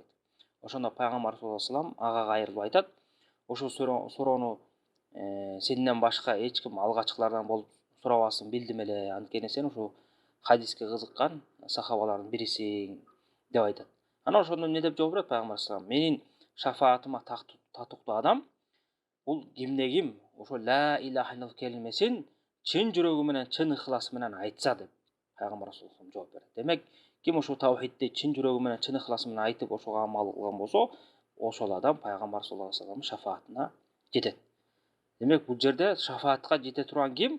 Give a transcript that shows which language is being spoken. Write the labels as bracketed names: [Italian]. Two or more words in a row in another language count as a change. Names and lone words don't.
[Kyrgyz] Ошондо пайгамбар [Arabic] صلى الله عليه وسلم [Kyrgyz] ага кайрылып айтат: ошол суроону сенден башка эч ким алгачкылардан болуп сурабасын билдим эле, анткени сен ушул хадиске кызыккан сахабалардын бирисиң деп айтат. Анан ошондо эмне деп жооп берет пайгамбар [Arabic] صلى الله عليه وسلم: [Kyrgyz] менин шафаатыма татыктуу адам бул кимде ким ошо [Arabic] لا إله إلا الله [Kyrgyz] келмесин чын жүрөгү менен, чын ыхласы менен айтса деп пайгамбар [Arabic] صلى الله عليه وسلم [Kyrgyz] жооп берет. Демек, ким ошол тавхидти чын жүрөгү менен, чын ыхласы менен айтып ошого амал кылган болсо, ошол адам пайгамбар [Arabic] صلى الله عليه وسلم [Kyrgyz] шафаатына жетет. Демек, бул жерде шафаатка жете турган ким?